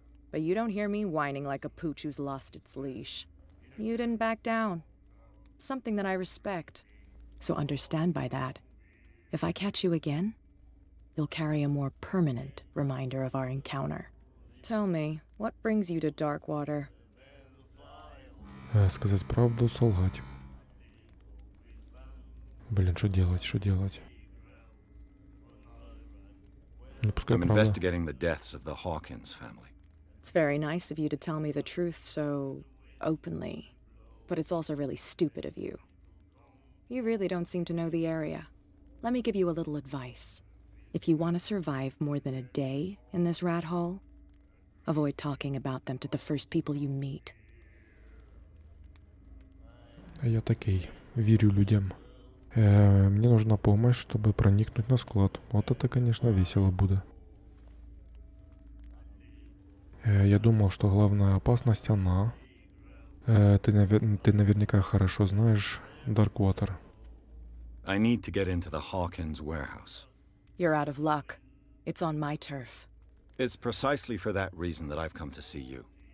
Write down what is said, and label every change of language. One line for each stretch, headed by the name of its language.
English: But you don't hear me whining like a pooch who's lost its leash. You didn't back down. It's something that I respect. So understand by that. If I catch you again, you'll carry a more permanent reminder of our encounter. Tell me, what brings you to Darkwater?
Russian: Сказать правду, солгать. Блин, что делать, что делать? Ну, пускай
English: I'm
Russian: правда.
English: investigating the deaths of the Hawkins family. It's very nice of you to tell me the truth so openly, but it's also really stupid of you. You really don't seem to know the area. Let me give you a little advice. If you want to survive more than a day in this rat hole, avoid talking about them to the first people you meet.
Russian: А я такой, верю людям. Мне нужна помощь, чтобы проникнуть на склад. Вот это, конечно, весело будет. Я думал, что главная опасность она. Ты наверняка хорошо знаешь Даркуотер.
English: I need to get into the Hawkins warehouse. You're out of luck. It's on my turf. It's precisely for that reason that I've come to see you.